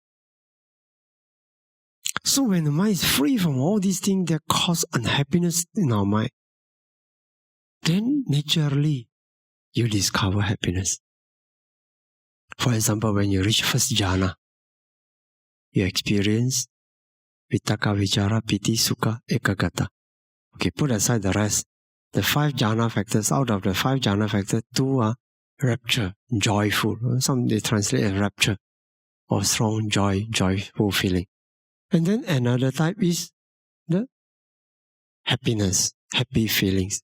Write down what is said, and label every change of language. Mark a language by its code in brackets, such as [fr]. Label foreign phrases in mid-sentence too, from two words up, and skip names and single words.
[en] So when the mind is free from all these things that cause unhappiness in our mind, then naturally you discover happiness. For example, when you reach first jhana, you experience [pi] vitaka, vichara, piti, sukha, ekagata. [en] Okay, put aside the rest. The 5 jhana factors, out of the 5 jhana factors, 2 are rapture, joyful. Some they translate as rapture or strong joy, joyful feeling. And then another type is the happiness, happy feelings.